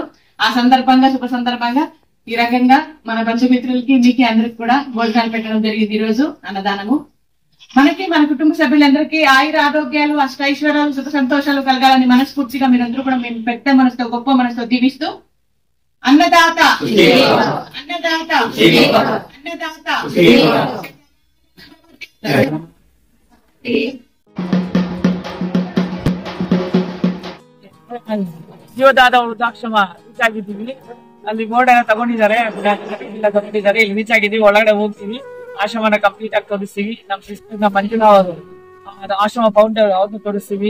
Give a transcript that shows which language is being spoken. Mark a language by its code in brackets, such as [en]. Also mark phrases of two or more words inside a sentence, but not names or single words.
[te] ఆ సందర్భంగా, శుభ సందర్భంగా ఈ రకంగా మన బంధుమిత్రులకి, మీకు అందరికి కూడా భోజనాలు పెట్టడం జరిగింది. ఈ రోజు అన్నదానము మనకి, మన కుటుంబ సభ్యులందరికీ ఆయుర ఆరోగ్యాలు, అష్టైశ్వర్యాలు, సుఖ సంతోషాలు కలగాలని మనస్ఫూర్తిగా మీరందరూ కూడా మేము పెద్ద మనసుతో, గొప్ప మనసుతో దీవిస్తూ అన్నదాత అన్నదాత అన్నదాత [kn] ಜೀವದಾತ ವೃದ್ಧಾಶ್ರಮ ರೀಚ್ ಆಗಿದ್ದೀವಿ. ಅಲ್ಲಿ ಬೋರ್ಡ್ ಎಲ್ಲ ತಗೊಂಡಿದ್ದಾರೆ, ಇಲ್ಲಿ ರೀಚ್ ಆಗಿದ್ದೀವಿ. ಒಳಗಡೆ ಹೋಗ್ತೀವಿ, ಆಶ್ರಮನ ಕಂಪ್ಲೀಟ್ ಆಗಿ ತೋರಿಸ್ತೀವಿ. ನಮ್ಮ ಸಿಸ್ಟರ್ ಮಂಜುಳಾ ಅವರು ಆಶ್ರಮ ಫೌಂಡರ್, ಅವ್ರನ್ನ ತೋರಿಸ್ತೀವಿ.